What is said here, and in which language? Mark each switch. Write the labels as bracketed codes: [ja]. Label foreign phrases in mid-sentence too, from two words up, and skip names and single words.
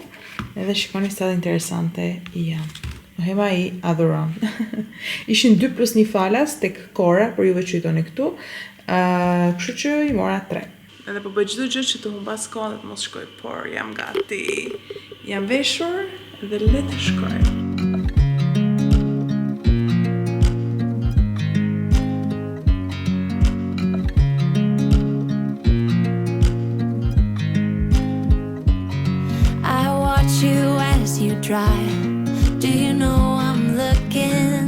[sq] Edhe shikoni sa interesante janë. Hema i adhuron. Ishin 2+1 falas tek kora, për juve që i toni këtu, kështu që i mora 3. Edhe po bëj çdo gjë që të humbas kohën dhe të mos shkoj, por jam gati. Jam veshur dhe le të shkoj. [en] I watch you as you drive. Do you know I'm looking?